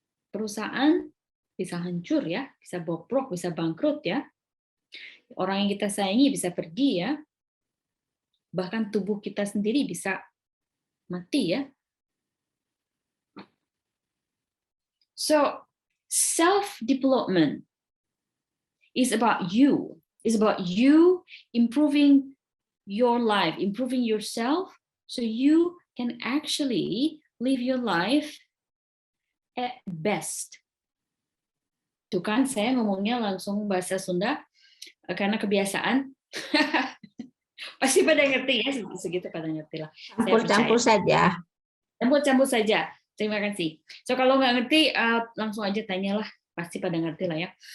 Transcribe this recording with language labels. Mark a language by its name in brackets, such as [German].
[Indonesian] Perusahaan bisa hancur ya, bisa bobrok, bisa bangkrut ya. Orang yang kita sayangi bisa pergi ya. Bahkan tubuh kita sendiri bisa mati ya. [English] So, self-development is about you. It's about you improving your life, improving yourself, so you can actually live your life at best. [Indonesian] Tuh kan, saya ngomongnya langsung bahasa Sunda karena kebiasaan. Pasti pada ngerti ya, segitu pada ngerti lah. Campur-campur saja. Campur-campur saja. Terima kasih. So kalau nggak ngerti, langsung aja tanyalah. Pasti pada ngerti lah ya.